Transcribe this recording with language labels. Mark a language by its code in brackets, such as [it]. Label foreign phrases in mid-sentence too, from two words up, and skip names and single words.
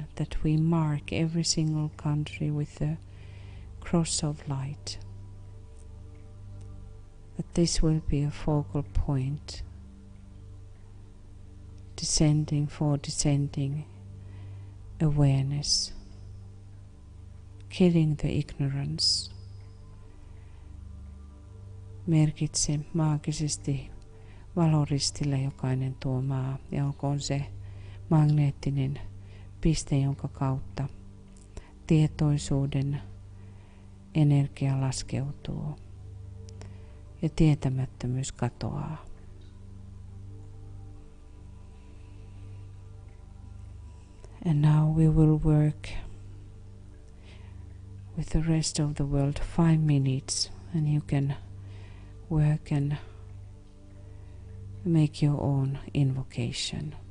[en] that we mark every single country with a cross of light, that this will be a focal point, descending awareness, killing the ignorance, [fi] merkitse maagisesti valoristille jokainen tuo maa ja olkoon se magneettinen piste, jonka kautta tietoisuuden energia laskeutuu ja tietämättömyys katoaa. [en] And now we will work with the rest of the world 5 minutes, and you can work and make your own invocation.